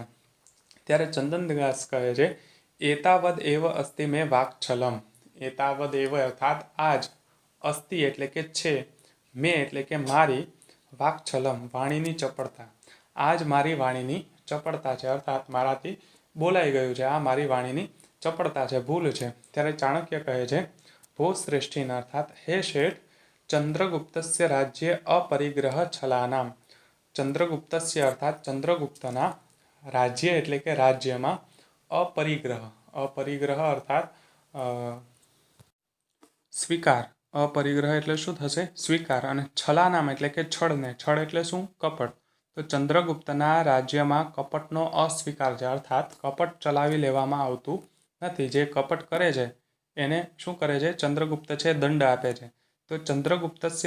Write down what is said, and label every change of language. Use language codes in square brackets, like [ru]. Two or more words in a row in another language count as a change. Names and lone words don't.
[gu] ત્યારે ચંદનદાસ કહે છે [sa] એતાવદ એવ અસ્તિ મેં વાક્છલમ, એતાવદ એવ [gu] અર્થાત આજ, અસ્તિ એટલે કે છે, મેં એટલે કે મારી, વાક્છલમ વાણીની ચપળતા, આજ મારી વાણીની ચપળતા છે, અર્થાત મારાથી બોલાઈ ગયું છે, આ મારી વાણીની ચપળતા છે, ભૂલ છે. ત્યારે ચાણક્ય કહે છે [sa] ભો શ્રેષ્ઠીન [gu] અર્થાત હે શેઠ, [sa] ચંદ્રગુપ્તસ્ય રાજ્ય અપરિગ્રહ છલાનામ, [gu] ચંદ્રગુપ્તસ્ય અર્થાત ચંદ્રગુપ્તના રાજ્ય એટલે કે રાજ્ય માં અપરિગ્રહ અર્થાત સ્વીકાર અપરિગ્રહ એટલે શું થશે સ્વીકાર અને છલાનામ એટલે કે છળને છળ એટલે શું કપટ તો ચંદ્રગુપ્તના રાજ્ય માં કપટનો અસ્વીકાર છે અર્થાત કપટ ચલાવી લેવામાં આવતું નથી જે કપટ કરે છે એને શું કરે છે ચંદ્રગુપ્ત છે દંડ આપે છે તો ચંદ્રગુપ્તસ્ય